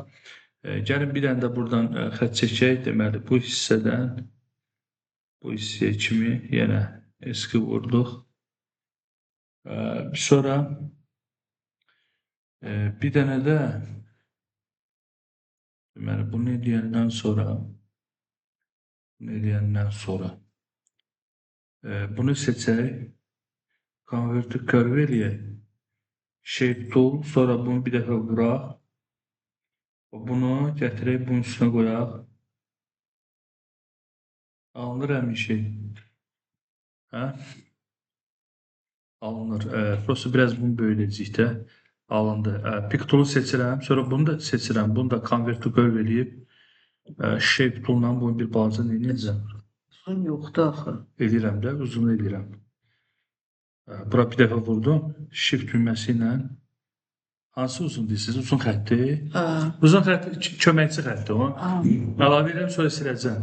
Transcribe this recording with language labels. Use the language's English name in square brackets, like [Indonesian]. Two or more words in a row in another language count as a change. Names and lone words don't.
[Azerbaijani] Gəlin bir dənə də buradan xətt çəkək. Deməli, bu hissədən bu hissəyə kimi yenə eski vurduq. Sonra bir dənə də deməli, bunu eləyəndən sonra bunu seçək. [English] Convert to curve eləyək. Shape tool, [Azerbaijani] sonra bunu bir dəfə vuraq. Bunu gətirək, bunun üstünə qoyaq. Alınır həmin şey. Hə? Alınır. Prosto biraz bunu böyləcək də alındı. [English] Pick tool'u [Azerbaijani] seçirəm, sonra bunu da seçirəm. Bunu da [English] convert to curve [Azerbaijani] eləyib. [English] Shape tool'la [Azerbaijani] bunu bir balaca nə edəcəm? Uzun yoxdur axı. Eləyirəm də, uzun eləyirəm. Bura bir dəfə vurdum. Shift düyməsi ilə. Hansı uzun deyirsiniz? Uzun xətti. Uzun xətti, köməkçi xətti o. Əlavə edirəm, sonra siləcəm.